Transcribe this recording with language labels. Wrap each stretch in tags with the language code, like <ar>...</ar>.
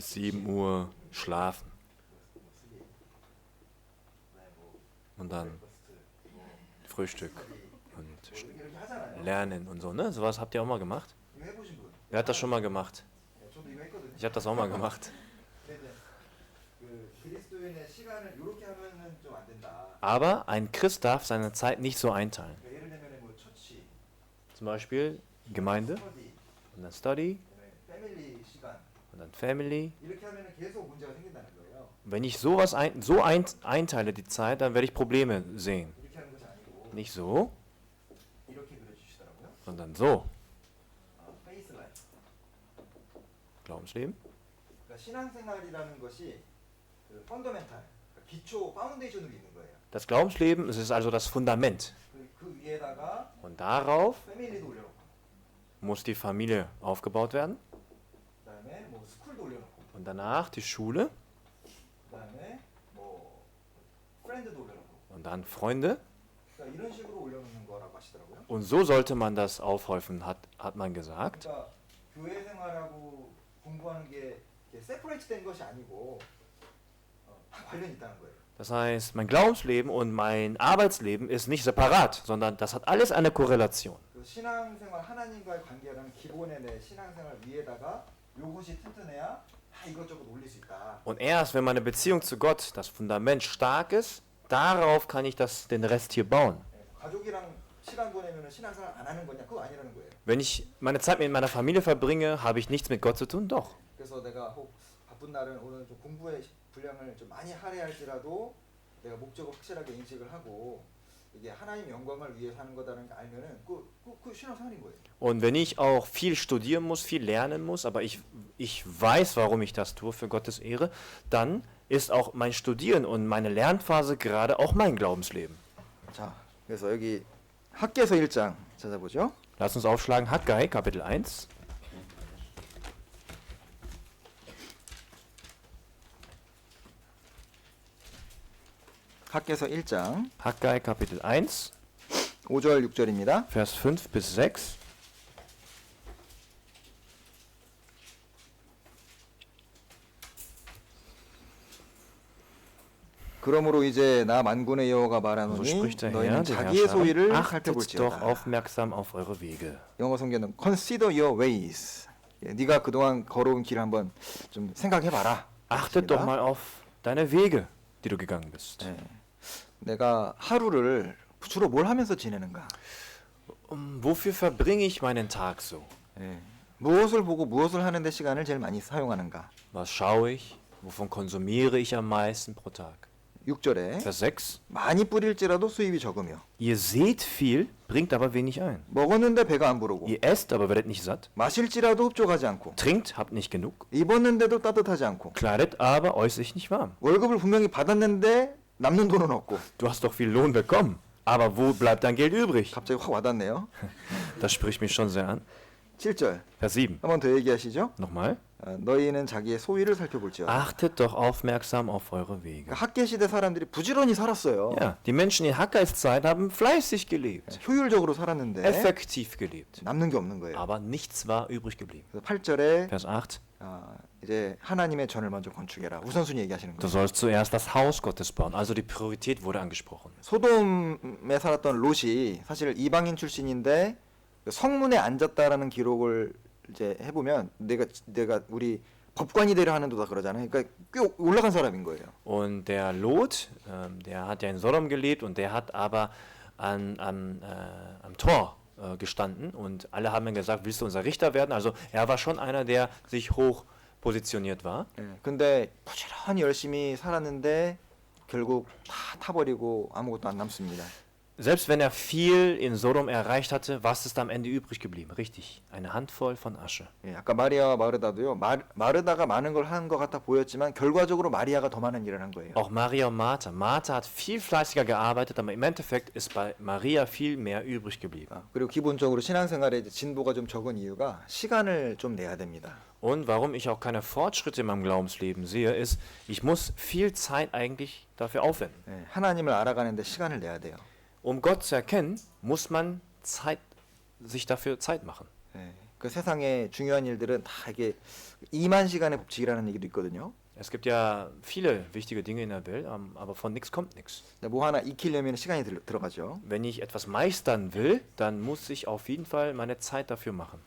<de>7 Uhr schlafen. Und dann Frühstück und</de> <ko>이렇게 하잖아요.</ko> <de>Lernen und so, ne? Sowas habt ihr auch mal gemacht?</de> <ko>이거 해보신 분?</ko> <de>Wer hat das schon mal gemacht?</de> <ko>네, 저도 이거 했거든요.</ko> <de>Ich habe das auch mal gemacht.</de> <ko>근데 이제 그 그리스도인의 시간을 이렇게 하면은 좀 안 된다.</ko> <de>Aber ein Christ darf seine Zeit nicht so einteilen.</de> <ko>그러니까 예를 들면 뭐 처치,</ko> <de>Zum Beispiel Gemeinde</de> <ko>스터디,</ko> <de>und dann Study</de> <ko>그다음에 패밀리 시간</ko> <de>und dann Family.</de> <ko>이렇게 하면은 계속 문제가 생긴다는 거예요.</ko> <de>Wenn ich einteile die Zeit, dann werde ich Probleme sehen.</de> <ko>이렇게 하는 것이 아니고</ko> <de>Nicht so,</de> <ko>이렇게 그려주시더라고요.</ko> <de>sondern so.</de> <ko>페이스 라인.</ko> <de>Glaubensleben.</de> <ko>그러니까 신앙생활이라는 것이 그 펀더멘탈, 그러니까 기초 파운데이션으로 있는 거예요.</ko> <de>Das Glaubensleben, es ist also das Fundament.</de> <ko>그 위에다가</ko> <de>Und darauf</de> <ko>패밀리도 올려놓고,</ko> <de>muss die Familie aufgebaut werden.</de> <ko>그다음에 뭐 스쿨도 올려놓고,</ko> <de>Und danach die Schule</de> <ko>그다음에 뭐 프렌드도 올려놓고,</ko> <de>und dann Freunde.</de> <ko>그러니까 이런 식으로 올려놓는 거라고 하시더라고요.</ko> <de>Und so sollte man das aufhäufen, hat man gesagt.</de> <ko>그러니까 교회 생활하고 공부하는 게 세퍼레이트 된 것이 아니고 다 관련이 있다는 거예요.</ko> <de>Das heißt, mein Glaubensleben und mein Arbeitsleben ist nicht separat, sondern das hat alles eine Korrelation.</de> <ko>그 신앙생활 하나님과의 관계라는 기본의 내 신앙생활 위에다가 요것이 튼튼해야 다 이것저것 올릴 수 있다.</ko> <de>Und erst wenn meine Beziehung zu Gott, das Fundament stark ist, darauf kann ich den Rest hier bauen.</de> <ko>가족이랑 시간 보내면 신앙생활 안 하는 거냐? 그거 아니라는 거예요.</ko> <de>Wenn ich meine Zeit mit meiner Familie verbringe, habe ich nichts mit Gott zu tun? Doch.</de> <ko>그래서 내가 혹 바쁜 날은 오늘 좀 공부에 분량을 좀 많이 할애할지라도 내가 목적을 확실하게 인식을 하고 이게 하나님 영광을 위해 사는 거다는 걸 알면은 그 신앙생활인 거예요.</ko> <de>Und wenn ich auch viel studieren muss, viel lernen muss, aber ich weiß, warum ich das tue, für Gottes Ehre, dann ist auch mein Studieren und meine Lernphase gerade auch mein Glaubensleben.</de> <ko>자, 그래서 여기 학개서 1장 찾아보죠.</ko> <de>Lass uns aufschlagen, Haggai, Kapitel 1.</de> <ko>학개서 1장</ko> <de>Haggai, Kapitel 1,</de> <ko>5절 6절입니다.</ko> <de>Vers 5 bis 6.</de> <ko>그러므로 이제 나 만군의 여호와가</ko> <de>So</de> <ko>말하노니</ko> <de>spricht der Herr,</de> <ko>너희는</ko> <de>der</de> <ko>자기의 소위를</ko> <de>Herrscher, achtet doch</de> <ko>살펴볼지어다.</ko> <de>aufmerksam auf eure Wege.</de> <ko>영어 성경은</ko> <en>Consider your ways.</en> <ko>네가 그동안 걸어온 길을 한번 좀 생각해봐라.</ko> <de>Achtet doch mal auf deine Wege, die du gegangen bist.</de> <ko>네. 내가 하루를 주로 뭘 하면서 지내는가?</ko> <de>Wofür verbringe ich meinen Tag so?</de> <ko>네. 무엇을 보고 무엇을 하는데 시간을 제일 많이 사용하는가?</ko> <de>Was schaue ich? Wovon konsumiere ich am meisten pro Tag?</de> <ko>6절에</ko> <de>Vers 6.</de> <ko>많이 뿌릴지라도 수입이 적으며</ko> <de>Ihr seht viel, bringt aber wenig ein.</de> <ko>먹었는데 배가 안 부르고</ko> <de>Ihr esst, aber werdet nicht satt.</de> <ko>마실지라도 흡족하지 않고</ko> <de>Trinkt, habt nicht genug.</de> <ko>입었는데도 따뜻하지 않고</ko> <de>Kleidet, aber euch ist nicht warm.</de> <ko>월급을 분명히 받았는데 남는 돈은 없고</ko> <de>Du hast doch viel Lohn bekommen. Aber wo bleibt dein Geld übrig?</de> <ko>갑자기 확 와닿네요.</ko> <de>Das spricht mich schon sehr an.</de> <ko>7절</ko> <de>Vers 7.</de> <ko>한 번 더 얘기하시죠.</ko> <de>Nochmal.</de> <ko>너희는 자기의 소위를 살펴볼지어다.</ko> <de>Achtet doch aufmerksam auf eure Wege.</de> <ko>그러니까 학계 시대 사람들이 부지런히 살았어요.</ko> <de>Ja, die Menschen in Haggais Zeit haben fleißig gelebt.</de> <ko>효율적으로 살았는데</ko> <de>Effektiv gelebt.</de> <ko>남는 게 없는 거예요.</ko> <de>Aber nichts war übrig geblieben.</de> <ko>그래서 8절에</ko> <de>Vers 8.</de> <ko>이제 하나님의 전을 먼저 건축해라. 우선순위 얘기하시는</ko> <de>Du</de> <ko>거예요.</ko> <de>sollst zuerst das Haus Gottes bauen. Also die Priorität wurde angesprochen.</de> <ko>소돔에 살았던 롯이 사실 이방인 출신인데 성문에 앉았다라는 기록을 이제 해보면 내가 우리 법관이 되려 하는 도다 그러잖아요. 그러니까 꽤 올라간 사람인 거예요.</ko> <de>Und der Lot, der hat ja in Sodom gelebt und der hat aber am Tor gestanden und alle haben ihm gesagt, willst du unser Richter werden? Also er war schon einer, der sich hoch positioniert war.</de> <ko>근데 부지런히 열심히 살았는데 결국 다 타버리고 아무것도 안 남습니다.</ko> <de>Selbst wenn er viel in Sodom erreicht hatte, was ist am Ende übrig geblieben? Richtig, eine Handvoll von Asche.</de> <ko>예, 아까 마리아와 마르다도요. 마르다가 많은 걸 한 것 같아 보였지만 결과적으로 마리아가 더 많은 일을 한 거예요.</ko> <de>Auch Maria und Martha. Martha hat viel fleißiger gearbeitet, aber im Endeffekt ist bei Maria viel mehr übrig geblieben.</de> <ko>그리고 기본적으로 신앙생활에 이제 진보가 좀 적은 이유가 시간을 좀 내야 됩니다.</ko> <de>Und warum ich auch keine Fortschritte in meinem Glaubensleben sehe, ist, ich muss viel Zeit eigentlich dafür aufwenden.</de> <ko>예, 하나님을 알아가는데 시간을 내야 돼요.</ko> <de>Um Gott zu erkennen, muss man sich dafür Zeit machen.</de> <ko>예, 그 세상의 중요한 일들은 다 이게 2만 시간의 법칙이라는 얘기도 있거든요.</ko> <de>Es gibt ja viele wichtige Dinge in der Welt, aber von nichts kommt nichts.</de> <ko>뭐 하나 익히려면 시간이 들어가죠.</ko> <de>Wenn ich etwas meistern will, dann muss ich auf jeden Fall meine Zeit dafür machen.</de>